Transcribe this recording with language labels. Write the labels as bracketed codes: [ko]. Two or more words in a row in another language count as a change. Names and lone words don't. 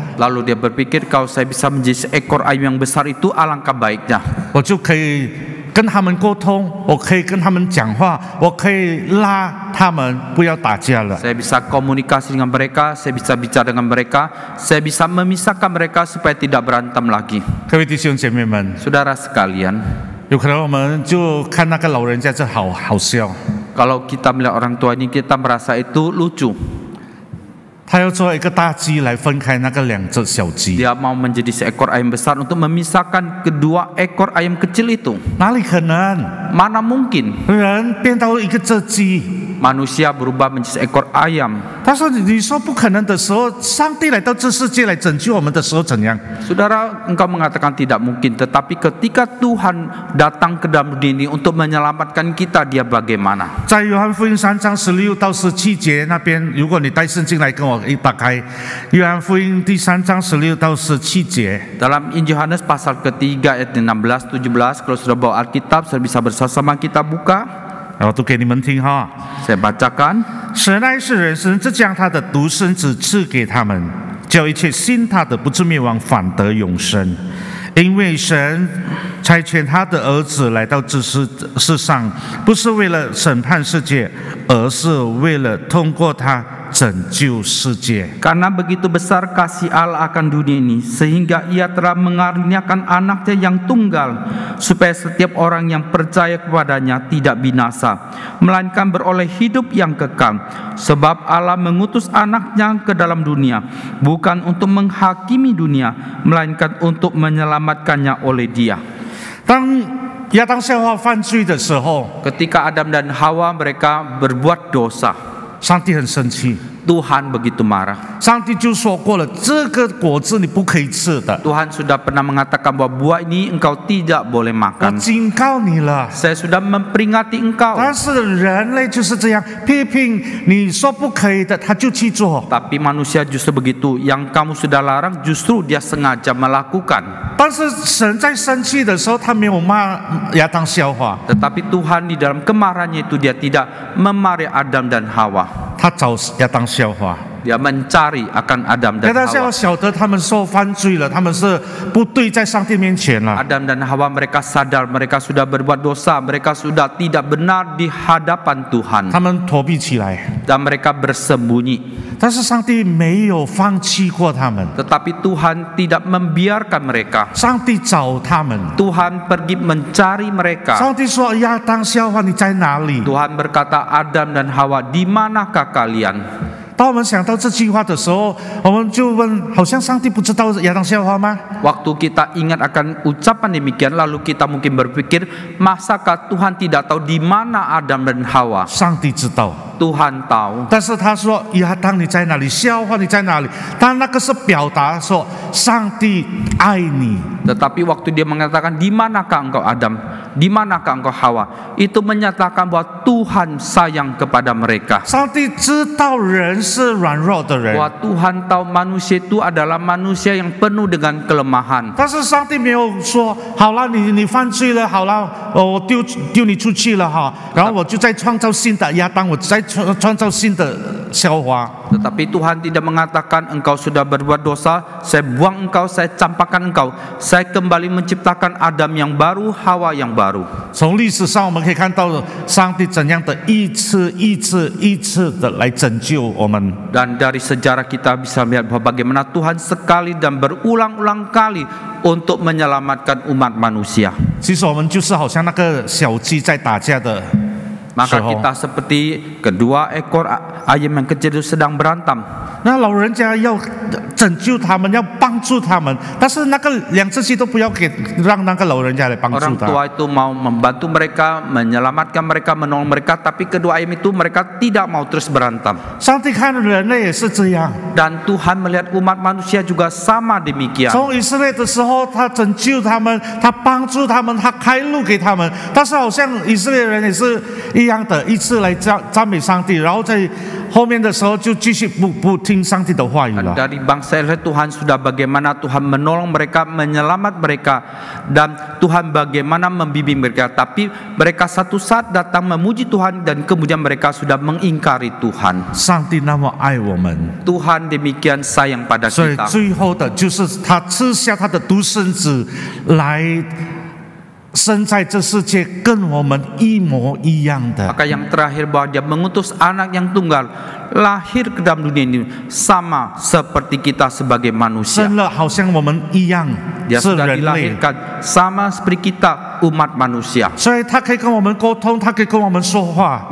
[id] Lalu dia berpikir kalau saya bisa menjadi seekor ayam yang besar itu alangkah baiknya. [zh] 我就可以跟他们沟通，我可以跟他们讲话，我可以拉他们不要打架了。 [id] Saya bisa komunikasi dengan mereka, saya bisa bicara dengan mereka, saya bisa memisahkan mereka supaya tidak berantem lagi. [zh] 各位弟兄姐妹们， [id] Saudara sekalian, [zh] 有可能我们就看那个老人家这好笑， [id] kalau kita melihat orang tua ini kita merasa itu lucu. [zh] 他要做一个大鸡来分开那个两只小鸡， [id] Dia mau menjadi seekor ayam besar untuk memisahkan kedua ekor ayam kecil itu. [zh] 哪里可能？ [id] Mana mungkin [zh] 人变到一个只鸡， [id] manusia berubah menjadi seekor ayam. [zh] 但是你说不可能的时候，上帝来到这世界来拯救我们的时候怎样？ [id] Saudara, engkau mengatakan tidak mungkin, tetapi ketika Tuhan datang ke dalam dunia ini untuk menyelamatkan kita, dia bagaimana? [zh] 在约翰福音3章16到17节那边，如果你带圣经来跟我一打开，约翰福音第3章16到17节。 [id] Dalam Injil Yohanes pasal ketiga ayat 16, 17, kalau sudah bawa Alkitab, saya bisa bersama-sama kita buka. [zh] 我读给你们听哈。 [id] Saya bacakan. [zh] 神爱世人，神只将他的独生子赐给他们，叫一切信他的不至灭亡，反得永生。因为神差遣他的儿子来到这世上，不是为了审判世界，而是为了通过他拯救世界。 [id] Karena begitu besar kasih Allah akan dunia ini, sehingga ia telah mengaruniakan anaknya yang tunggal, supaya setiap orang yang percaya kepadanya tidak binasa, melainkan beroleh hidup yang kekal. Sebab Allah mengutus anaknya ke dalam dunia, bukan untuk menghakimi dunia, melainkan untuk menyelamatkannya oleh dia. [zh] 当亚当夏娃犯罪的时候， [id] Ketika Adam dan Hawa mereka berbuat dosa, [zh] 上帝很生气， [id] Tuhan begitu marah. [zh] 上帝就说过了，这个果子你不可以吃的， [id] Tuhan sudah pernah mengatakan bahwa buah ini engkau tidak boleh [zh] 我 [id] makan. [zh] 警告你了。 [id] Saya sudah memperingati engkau. [zh] 但是人类就是这样，批评你说不可以的，他就去做。 [id] Tapi manusia justru begitu. Yang kamu sudah larang justru dia sengaja melakukan. [zh] 但是神在生气的时候，他没有骂亚当夏娃， [id] Tetapi Tuhan di dalam kemarahannya itu dia tidak memarahi Adam dan Hawa. [zh] 他找亚当夏娃， [id] Dia mencari akan Adam [zh] 给 [id] dan [zh] 大家要 [id] Hawa. [zh] 晓得，他们受犯罪了，他们是不对在上帝面前了。 [id] Adam dan Hawa mereka sadar mereka sudah berbuat dosa, mereka sudah tidak benar di hadapan Tuhan [zh] 他们躲避起来， [id] dan mereka bersembunyi. [zh] 但是上帝没有放弃过他们， [id] Tetapi Tuhan tidak membiarkan mereka. [zh] 上帝找他们。 [id] Tuhan pergi mencari mereka. [zh] 上帝说：“亚当、夏娃，你在哪里？” [id] Tuhan berkata, Adam dan Hawa, di manakah kalian? [zh] 当我们想到这句话的时候，我们就问：好像上帝不知道亚当、夏娃吗？ [id] Waktu kita ingat akan ucapan demikian, lalu kita mungkin berpikir, masakah Tuhan tidak tahu di mana Adam dan Hawa? [zh] 上帝知道， [id] Tuhan tahu. [zh] 但是他说：“亚当，你在哪里？夏娃，你在哪里？” 但那个是表达说上帝爱你。 [id] Tetapi waktu dia mengatakan, di manakah engkau Adam? Di manakah engkau Hawa? Itu menyatakan bahwa Tuhan sayang kepada mereka. [zh] 上帝知道人是软弱的人， [id] Bahwa Tuhan tahu manusia itu adalah manusia yang penuh dengan kelemahan. [zh] 但是上帝没有说：“好了，你犯罪了，好了，我丢你出去了哈，然后我就再创造新的亚当，我再创造新的夏娃。” [id] Tetapi Tuhan tidak mengatakan engkau sudah berbuat dosa, saya buang engkau, saya campakkan engkau, saya kembali menciptakan Adam yang baru, Hawa yang baru. [zh] 从历史上我们可以看到上帝怎样的一次的来拯救我们。 [id] Dan dari sejarah kita bisa melihat bahwa bagaimana Tuhan sekali dan berulang-ulang kali untuk menyelamatkan umat manusia. [zh] 其实我们就是好像那个小鸡在打架的 [id] Maka [zh] 时候， [id] kita seperti kedua ekor ayam yang kecil itu sedang berantem. [zh] 那老人家要拯救他们，要帮助他们，但是那个两只鸡都不要让那个老人家来帮助 [id] Orang [zh] 他。 [id] tua itu mau membantu mereka, menyelamatkan mereka, menolong mereka, tapi kedua ayam itu mereka tidak mau terus berantem. [zh] 上帝看人类也是这样， [id] Dan Tuhan melihat umat manusia juga sama demikian. [zh] 从以色列的时候，他拯救他们，他帮助他们，他开路给他们。但是好像以色列人也是一样的，一次来赞美上帝，然后在后面的时候就继续不听上帝的话语了。 [id] Dari bangsa Israel Tuhan sudah bagaimana Tuhan menolong mereka, menyelamat mereka, dan Tuhan bagaimana membimbing mereka. Tapi mereka satu saat datang memuji Tuhan dan kemudian mereka sudah mengingkari Tuhan. [zh] 上帝那么爱我们， [id] Tuhan demikian sayang pada [zh] 所以 [id] kita. [zh] 最后的就是他赐下他的独生子来生在这世界，跟我们一模一样的。 [id] Maka yang terakhir bahwa dia mengutus anak yang tunggal lahir ke dalam dunia ini sama seperti kita sebagai manusia. [zh] 生了好像我们一样 [id] Dia [zh] 是 [id] sudah [zh] 人类， [id] dilahirkan sama seperti kita umat manusia. [zh] 所以他可以跟我们沟通，他可以跟我们说话，